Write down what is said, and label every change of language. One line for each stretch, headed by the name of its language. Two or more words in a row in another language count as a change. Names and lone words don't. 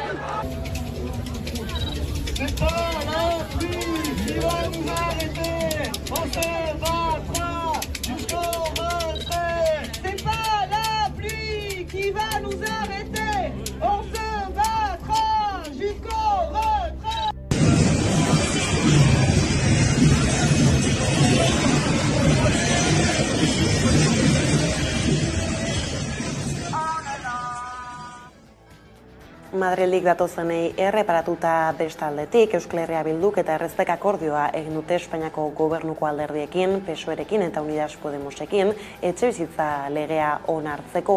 French: C'est pas la pluie qui va nous arrêter. On se battra jusqu'au retrait. C'est pas la pluie qui va nous arrêter. On se battra jusqu'au retrait.
Basque: Madrilik datozenei erreparatuta bestaldetik, Euskal Herria Bilduk eta Erreztek akordioa egin dute Espainiako gobernuko alderdiekin, PSOErekin eta Unidas Podemosekin, etxebizitza legea onartzeko.